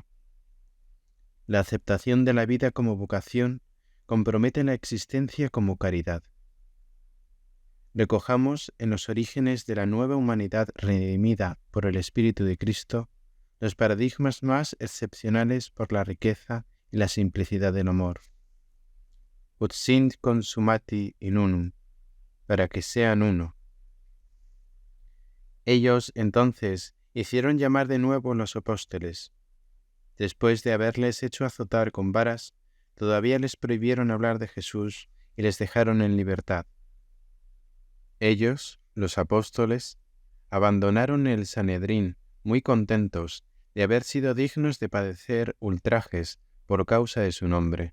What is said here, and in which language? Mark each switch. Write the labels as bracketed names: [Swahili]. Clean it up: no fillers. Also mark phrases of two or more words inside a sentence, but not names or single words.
[Spanish] La aceptación de la vida como vocación compromete la existencia como caridad. Recojamos en los orígenes de la nueva humanidad redimida por el Espíritu de Cristo los paradigmas más excepcionales por la riqueza y la simplicidad del amor. [Latin] Ut sint consumati in unum, [Spanish] para que sean uno. Ellos, entonces, hicieron llamar de nuevo los apóstoles. Después de haberles hecho azotar con varas, todavía les prohibieron hablar de Jesús y les dejaron en libertad. Ellos, los apóstoles, abandonaron el Sanedrín muy contentos de haber sido dignos de padecer ultrajes por causa de su nombre.